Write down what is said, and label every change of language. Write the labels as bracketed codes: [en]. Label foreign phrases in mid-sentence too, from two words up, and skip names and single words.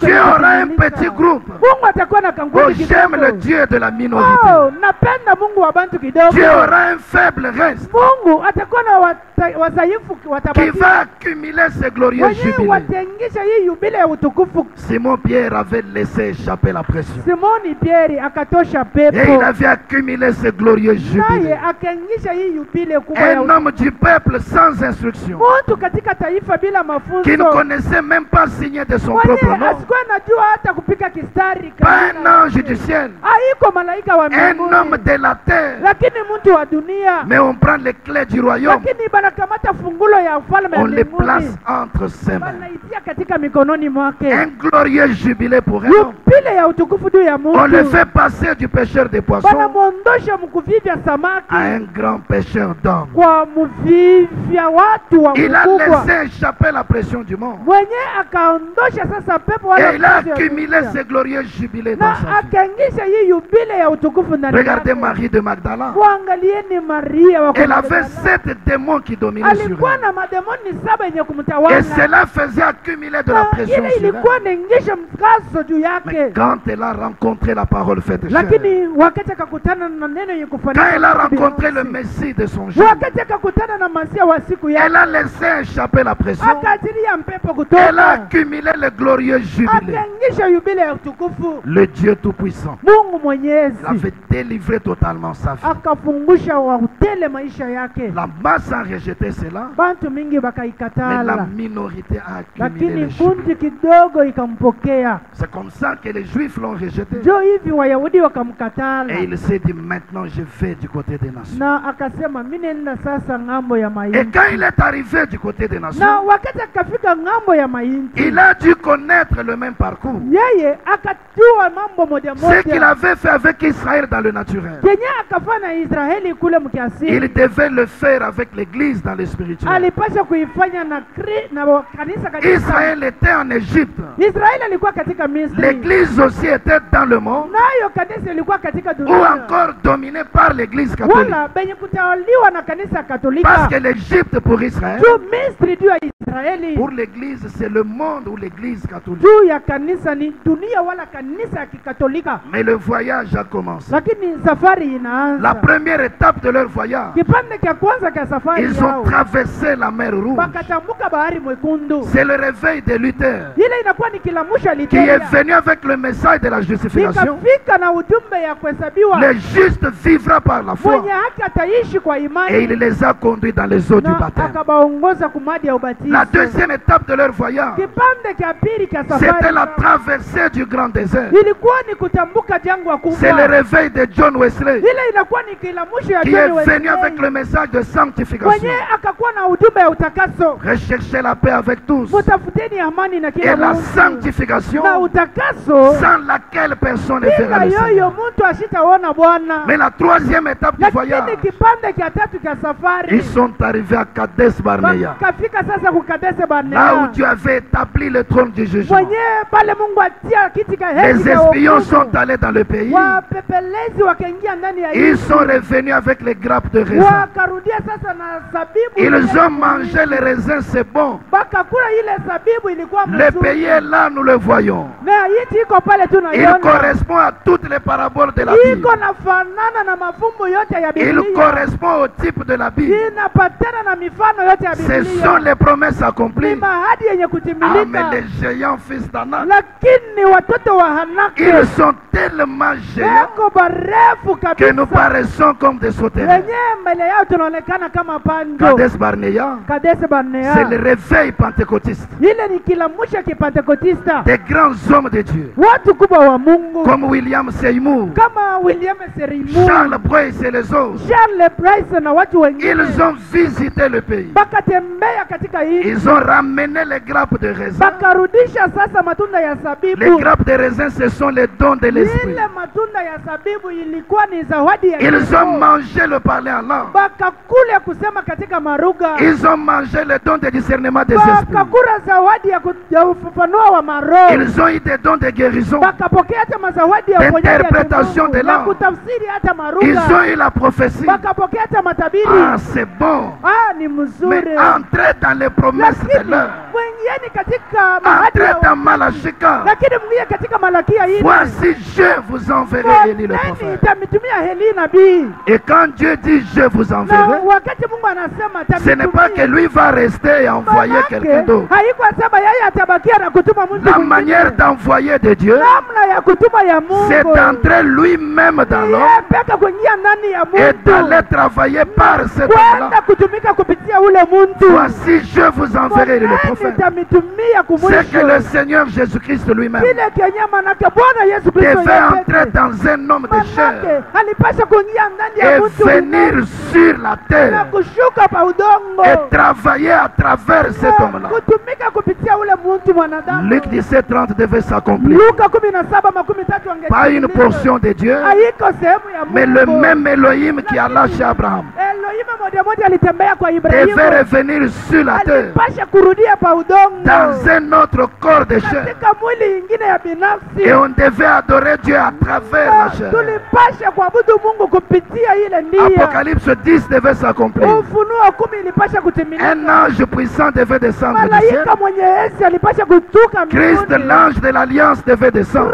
[fr] Dieu aura un [sw] yanayotimilika. [fr] petit groupe. [sw] Mungu atakuwa na Oh, kangundi [fr] j'aime le [sw] kidogo. [fr] Dieu de la minorité. [sw] Oh, napenda Mungu wa bantu kidogo. [fr] Dieu aura un faible reste [sw] Mungu atakuwa na wadhaifu [fr] qui [sw] watabaki, [fr] va accumuler ce glorieux [sw] wenyewe [fr] jubilé. [sw] watengisha hii yubile ya utukufu. [fr] Simon Pierre avait laissé échapper la pression. [sw] Simoni Pieri akatosha [fr] Et il [sw] pepo, [fr] avait accumulé ce glorieux jubilé. [sw] naye akaingisha hii yubile kubwa ya [fr] Un homme du peuple sans instruction, [sw] mtu katika taifa bila [fr] qui ne [sw] mafunzo, [fr] connaissait même pas signer de son propre [sw] mwenyewe [fr] nom. [sw] asikuwa najua hata kupika kistari [fr] Pas [sw] kabisa. [fr] un ange du ciel, [sw] Haiko malaika wa [fr] un homme [sw] mbinguni, [fr] de la terre. [sw] lakini mtu wa dunia, [fr] Mais on prend les clés du royaume, [sw] lakini banakamata fungulo ya ufalme ya [fr] on les [sw] mbinguni, [fr] place entre ses mains. [sw] banaitia katika mikononi mwake. [fr] Un glorieux jubilé pour un homme. [sw] Yubile ya utukufu juu ya [fr] On le [sw] mtu, [fr] fait passer du pêcheur de poissons [sw] banamwondosha mkuvivya [fr] à un [sw] samaki [fr] grand pêcheur d'hommes. [sw] kwa mvivya watu wa [fr] Il a [sw] mkubwa, [fr] laissé échapper la pression du monde. [sw] mwenye akaondosha sasa pepo wala [fr] Et il a [sw] mkazo ya [fr] accumulé [sw] dunia. [fr] ce glorieux jubilé dans [sw] na [fr] sa vie. [sw] akaingisha hii yubile ya utukufu ndani [fr] Regardez [sw] yake. [fr] Marie de Magdala. [sw] Mwangalieni Maria wa [fr] Elle avait [sw] Magdala. [fr] 7 démons qui dominaient sur [sw] Alikuwa [fr] elle. [sw] na mademoni 7 yenye [fr] Et [sw] kumtawala, [fr] cela faisait accumuler de la [sw] na [fr] pression [sw] ile [fr] sur [sw] ilikuwa [fr] elle. [sw] inaingisha mkazo juu [fr] Mais [sw] yake. [fr] quand elle a rencontré la parole faite chair, [sw] Lakini wakati akakutana na neno yenye [fr] quand [sw] kufanana [fr] elle a [sw] na [fr] rencontré le [sw] binafsi, [fr] Messie de son jour, [sw] wakati akakutana na masia wa siku [fr] elle a [sw] yake, [fr] laissé échapper la pression. [sw] akaachilia mpepo [fr] Elle a [sw] kutoka, [fr] accumulé le glorieux jubilé. [sw] akaingisha yubile ya utukufu. [fr] Le Dieu Tout-Puissant [sw] Mungu Mwenyezi [fr] avait délivré totalement sa vie. [sw] akafungusha wa utele maisha yake. [fr] La masse a rejeté cela, [sw] Bantu mingi [fr] mais la [sw] bakaikatala, [fr] minorité a accumulé [sw] lakini [fr] le jubilé. [sw] kundi kidogo ikampokea. [fr] C'est comme ça que les Juifs l'ont rejeté. rejeté. [sw] Njo hivi Wayahudi wakamkatala. [fr] Et il s'est dit, maintenant je vais du côté des nations. [sw] Na akasema mimi nenda sasa ngambo ya [fr] Et [sw] mainchi. [fr] quand il est arrivé du côté des nations, [sw] Na wakati akafika ngambo ya mainchi, [fr] il a dû connaître le même parcours. [sw] yeye akajua mambo moja [fr] Ce qu'il [sw] moja [fr] avait fait avec Israël dans le naturel, [sw] kenye akafanya Israeli kule [fr] il [sw] mkiasili, [fr] devait le faire avec l'église dans le spirituel. [sw] alipasha kuifanya na kanisa katika [fr] Israël était en Égypte. [sw] Israeli alikuwa katika Misri, [fr] L'église aussi était dans le monde, [sw] nayo kanisa ilikuwa katika [fr] ou [sw] dunia, [fr] encore dominée par l'église catholique. [sw] wala benye kutawaliwa na kanisa [fr] Parce [sw] Katolika. [fr] que l'Égypte pour Israël, [sw] Juu Misri juu ya Israeli, [fr] pour l'église, c'est le monde ou l'église catholique. [sw] juu ya kanisa ni dunia wala kanisa ya Kikatolika. [fr] Mais le voyage a commencé. [sw] Lakini safari [fr] La [sw] inaanza. [fr] première étape de leur voyage, [sw] Kipande cha kwanza cha safari [fr] ils ont [sw] yao [fr] traversé la mer Rouge. [sw] wakatambuka bahari mwekundu. [fr] C'est le réveil de Luther [sw] Ile inakuwa ni kilamusha [fr] qui est [sw] Literia, [fr] venu avec le message de la justification. [sw] ikafika na ujumbe ya kuhesabiwa [fr] Le juste vivra par la foi. [sw] mwenye haki ataishi kwa [fr] Et il [sw] imani, [fr] les a conduits dans les eaux du [sw] na [fr] baptême. [sw] akabaongoza kumadi ya ubatizo. [fr] La deuxième étape de leur voyage, [sw] Kipande cha pili cha [fr] c'était [sw] safari [fr] la [sw] yao [fr] traversée du grand désert. [sw] ilikuwa ni kutambuka jangwa [fr] C'est le [sw] kubwa. [fr] réveil de John Wesley [sw] Ile inakuwa ni kilamusho ya [fr] qui [sw] John [fr] est [sw] Wesley, [fr] venu avec le message de sanctification. [sw] mwenye akakuwa na ujumbe ya utakaso. [fr] Recherchez la paix avec tous. [sw] Mutafuteni amani na [fr] Et [sw] kila [fr] la [sw] mtu, [fr] sanctification [sw] na utakaso [fr] sans laquelle personne ne [sw] bila [fr] verra le [sw] yoyo [fr] Seigneur. [sw] mtu ashitaona Bwana. [fr] Mais la troisième étape du [sw] Lakini [fr] voyage, [sw] kipande cha tatu cha safari [fr] ils sont arrivés à Kadesh Barnea, [sw] wakafika sasa kukadese [fr] là où [sw] Barnea, [fr] Dieu avait établi le trône du jugement. [sw] mwenyewe pale Mungu atia kiti cha [fr] Les [sw] haki ya [fr] espions sont [sw] hukumu. [fr] allés dans le pays. [sw] Wapepelezi wakaingia ndani ya [fr] Ils [sw] nchi, [fr] sont revenus avec les grappes de raisin. [sw] wakarudia sasa na zabibu. [fr] Ils ont mangé les raisins, c'est bon. [sw] Bakakula ile zabibu, ilikuwa [fr] Le [sw] mzuri. [fr] pays est là, nous le voyons. [sw] Na nchi iko pale [fr] Il [sw] tunaiona, [fr] correspond à toutes les paraboles de la Bible. [sw] iko nafanana na mafumbo yote ya [fr] Il [sw] Biblia, [fr] correspond au type de la Bible. [sw] inapatana na mifano yote ya [fr] Ce sont [sw] Biblia, [fr] les promesses [sw] ni [fr] accomplies. [sw] mahadi yenye Ah, kutimilika. [fr] mais les géants fils d'Anak, [sw] Lakini watoto wa Hanaki [fr] ils sont tellement géants [sw] wako barefu [fr] que nous [sw] kabisa, [fr] paraissons comme des sauterelles. [sw] wenyewe mbele yao tunaonekana kama panjo. [fr] Kadesh Barnea, [sw] Kadese [fr] c'est le [sw] Barnea, [fr] réveil pentecôtiste [sw] ile ni kilamusha kipentekotista, [fr] des grands hommes de Dieu, [sw] watu kubwa wa Mungu [fr] comme William Seymour, [sw] kama William Seymour, [fr] Charles Boyce et les autres. [sw] Charles Price na watu wengine [fr] Ils ont visité le pays. [sw] bakatembea katika nchi, [fr] Ils ont ramené les grappes de raisin. [sw] bakarudisha sasa matunda ya [fr] Les [sw] zabibu. [fr] grappes de raisin, ce sont les dons de l'esprit. [sw] Ile matunda ya zabibu ilikuwa ni zawadi ya [fr] Ils ont [sw] Mungu. [fr] mangé le parler en langue. [sw] Bakakula kusema katika maruga, [fr] Ils ont mangé le don de discernement des esprits. [sw] bakakula zawadi ya ufafanuo wa maroho, [fr] Ils ont eu des dons de guérison. [sw] bakapokea hata mazawadi ya uponyaji ya [fr] Interpretation [sw] kimungu, [fr] de [sw] na [fr] langue. [sw] kutafsiri hata [fr] Ils [sw] maruga, [fr] ont eu la prophétie. [sw] bakapokea hata matabiri. [fr] Ah, c'est bon. [sw] Ni [fr] Mais [sw] mzuri, [fr] entrez dans les promesses de [sw] lakini [fr] l'heure. [sw] mwingieni katika mahadi [fr] Entrez [sw] ya [fr] dans Malachika. [sw] lakini mwingie katika Malakia hii. [fr] Voici, je vous enverrai Élie le [sw] Nani [fr] prophète. [sw] itamitumia Heli nabii? [fr] Et quand Dieu dit je vous [sw] Na [fr] enverrai, [sw] wakati Mungu anasema [fr] ce n'est pas que lui va rester et envoyer quelqu'un d'autre. [sw] haikuwa sema yeye atabakia na kutuma mtu [fr] La [sw] mwingine. [fr] manière d'envoyer de Dieu, [sw] Namna ya kutuma ya [fr] c'est [sw] Mungu [fr] d'entrer lui-même dans l'homme [sw] yeye peka kuingia ndani ya [fr] et d'aller [sw] mtu, [fr] travailler par cet homme-là. [sw] kwenda kutumika kupitia ule mtu. [fr] Voici, je vous enverrai le [sw] Nani [fr] prophète. [sw] itamitumia [fr] C'est que le [sw] kumwisho? [fr] Seigneur Jésus-Christ lui-même [sw] Kile kenye manake Bwana Yesu Kristo [fr] devait [sw] yeye [fr] entrer [sw] peke [fr] dans un homme de chair [sw] manake alipasha kuingia ndani ya [fr] et [sw] mtu [fr] venir sur la [sw] na [fr] terre [sw] kushuka pa udongo [fr] et travailler à travers cet [sw] na [fr] homme-là. [sw] kutumika kupitia ule mtu mwanadamu. [fr] Luc 17:30 devait s'accomplir. [sw] Luka 17:13 [fr] Pas une portion de Dieu, [sw] haiko sehemu ya [fr] mais le [sw] Mungu. [fr] même Elohim qui a lâché Abraham [sw] Elohim moja moja alitembea kwa [fr] devait [sw] Ibrahimu, [fr] revenir sur la terre [sw] alipasha kurudia pa udongo [fr] dans un autre corps de chair. [sw] katika mwili ingine ya binafsi. [fr] Et on devait adorer Dieu à travers la chair. [sw] Tulipasha kuabudu Mungu kupitia ile ndia. [fr] Apocalypse 10 devait s'accomplir. [sw] Ufunuo 10 ilipasha kutimilika. [fr] Un ange puissant devait descendre du ciel. [sw] Malaika mwenye enzi alipasha kutuka [fr] Christ, [sw] mbinguni. [fr] l'ange de l'alliance, devait descendre.